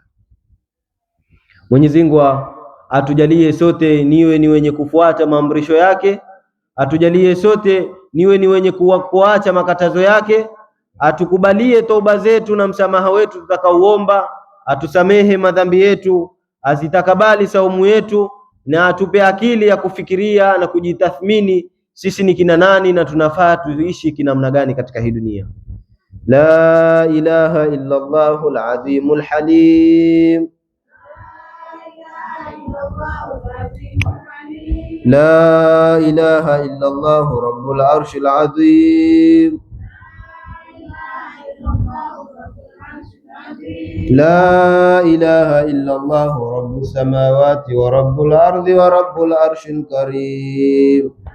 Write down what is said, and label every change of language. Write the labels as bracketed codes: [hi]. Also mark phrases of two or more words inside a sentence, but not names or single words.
[sw] Mwenyezi Mungu atujalie sote niwe ni wenye kufuata maamrisho yake, atujalie sote niwe ni wenye kuacha makatazo yake, atukubalie toba zetu na msamaha wetu tutakaoomba, atusamehe madhambi yetu, azitakabali saumu yetu, na atupe akili ya kufikiria na kujitathmini sisi ni kina nani na tunafaa tuishi kinamna gani katika hii dunia. [ar] لا إله إلا الله العظيم الحليم. لا إله إلا الله رب العرش العظيم. لا إله إلا الله رب السماوات ورب الأرض ورب العرش الكريم.